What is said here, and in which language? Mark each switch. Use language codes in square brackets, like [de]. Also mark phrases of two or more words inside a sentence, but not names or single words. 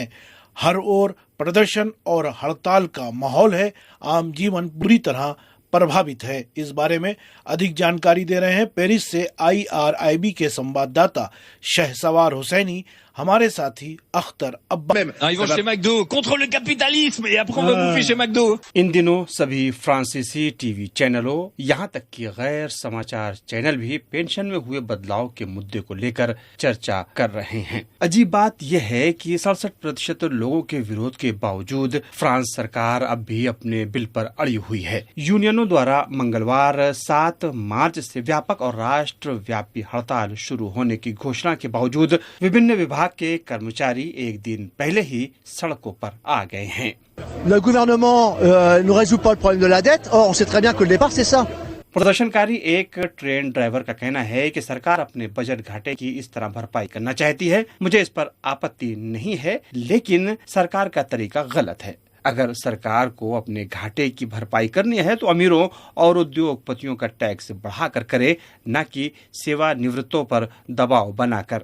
[hi] हर ओर प्रदर्शन और हड़ताल का माहौल है। आम जीवन बुरी तरह प्रभावित है। इस बारे में अधिक जानकारी दे रहे हैं पेरिस से IRIB के संवाददाता शहसवार हुसैनी, हमारे साथी अख्तर अब्बा। [fr] Ils vont chez McDo contre le capitalisme et après on va bouffer chez McDo. [hi] इन दिनों सभी फ्रांसीसी टीवी चैनलों, यहाँ तक कि गैर समाचार चैनल भी पेंशन में हुए बदलाव के मुद्दे को लेकर चर्चा कर रहे हैं। अजीब बात यह है कि 67% लोगों के विरोध के बावजूद फ्रांस सरकार अब भी अपने बिल पर अड़ी हुई है। यूनियनों द्वारा मंगलवार 7 मार्च से व्यापक और राष्ट्रव्यापी हड़ताल शुरू होने की घोषणा के बावजूद विभिन्न विभाग के कर्मचारी एक दिन पहले ही सड़कों पर आ गए हैं। [fr] Le gouvernement ne résout pas le problème de la dette. Or, on sait très bien que le départ c'est ça. [hi] प्रदर्शनकारी एक ट्रेन ड्राइवर का कहना है कि सरकार अपने बजट घाटे की इस तरह भरपाई करना चाहती है। मुझे इस पर आपत्ति नहीं है, लेकिन सरकार का तरीका गलत है। अगर सरकार को अपने घाटे की भरपाई करनी है तो अमीरों और उद्योगपतियों का टैक्स बढ़ाकर करे, न कि सेवानिवृत्तों पर दबाव बनाकर।